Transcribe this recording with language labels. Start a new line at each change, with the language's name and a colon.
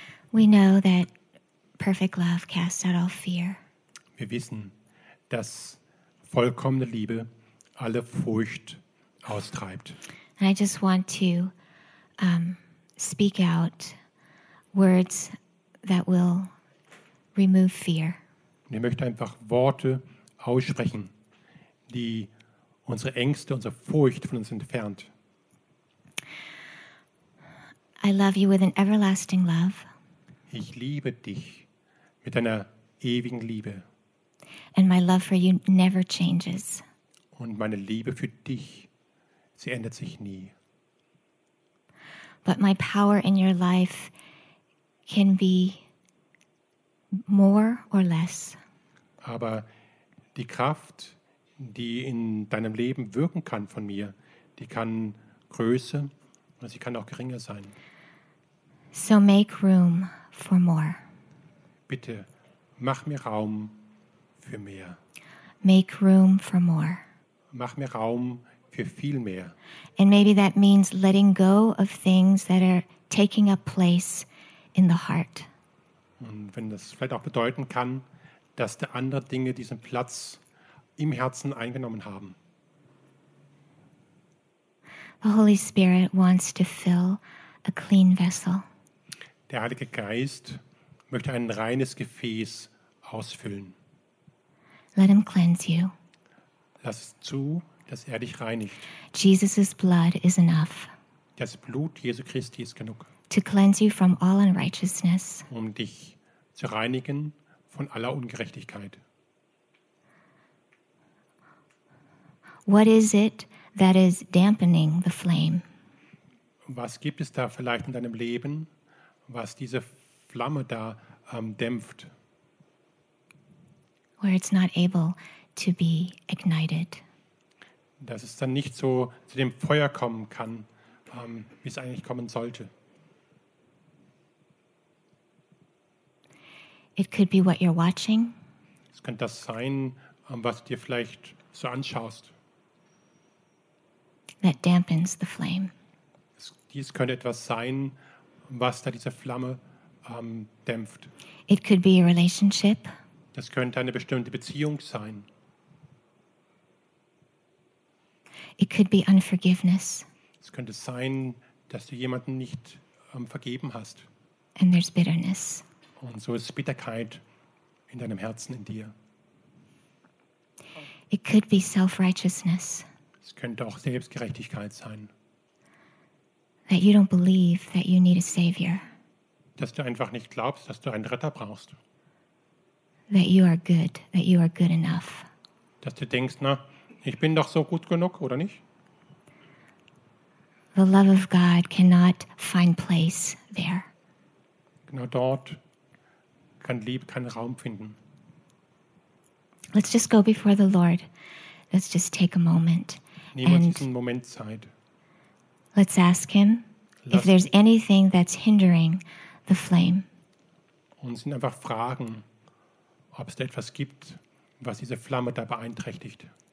English: We know that perfect love casts out all fear.
German: Wir wissen, dass vollkommene Liebe alle Furcht austreibt.
English: And I just want to speak out words that will remove fear.
German: Und ich möchte einfach Worte aussprechen, die unsere Ängste, unsere Furcht von uns entfernt.
English: I love you with an everlasting love.
German: Ich liebe dich mit einer ewigen Liebe.
English: And my love for you never changes.
German: Und meine Liebe für dich, sie ändert sich nie.
English: But my power in your life can be more or less.
German: Aber die Kraft, die in deinem Leben wirken kann von mir, die kann größer und sie kann auch geringer sein.
English: So make room for more.
German: Bitte mach mir Raum für mehr.
English: Make room for more.
German: Mach mir Raum für viel mehr.
English: And maybe that means letting go of things that are taking up place in the heart.
German: Und wenn das vielleicht auch bedeuten kann, dass der andere Dinge diesen Platz im Herzen eingenommen haben.
English: The Holy Spirit wants to fill a clean vessel.
German: Der Heilige Geist möchte ein reines Gefäß ausfüllen.
English: Let him cleanse you.
German: Lass zu, dass er dich reinigt.
English: Jesus' blood is enough.
German: Das Blut Jesu Christi ist genug.
English: To cleanse you from all unrighteousness.
German: Um dich zu reinigen von aller Ungerechtigkeit.
English: What is it that is dampening the flame?
German: Was gibt es da vielleicht in deinem Leben, was diese Flamme da dämpft?
English: Where it's not able to be ignited.
German: Dass es dann nicht so zu dem Feuer kommen kann, wie es eigentlich kommen sollte.
English: It could be what you're watching.
German: Es könnte das sein, was du dir vielleicht so anschaust.
English: That dampens the flame.
German: Dies könnte etwas sein, was da diese Flamme dämpft.
English: It could be a relationship.
German: Das könnte eine bestimmte Beziehung sein.
English: It could be unforgiveness.
German: Es könnte sein, dass du jemanden nicht vergeben hast.
English: And there's bitterness.
German: Und so ist Bitterkeit in deinem Herzen, in dir.
English: It could be self-righteousness.
German: Es könnte auch Selbstgerechtigkeit sein.
English: That you don't believe that you need a savior.
German: Dass du einfach nicht glaubst, dass du einen Retter brauchst.
English: That you are good, that you are good enough.
German: Dass du denkst, na, ich bin doch so gut genug, oder nicht?
English: The love of God cannot find place there.
German: Genau dort kann Liebe keinen Raum finden.
English: Let's just go before the Lord. Let's just take a moment.
German: Nehmen wir diesen Moment Zeit.
English: Let's ask him if there's anything that's hindering the flame.
German: Und sind einfach Fragen, ob es da etwas gibt, was diese Flamme da beeinträchtigt.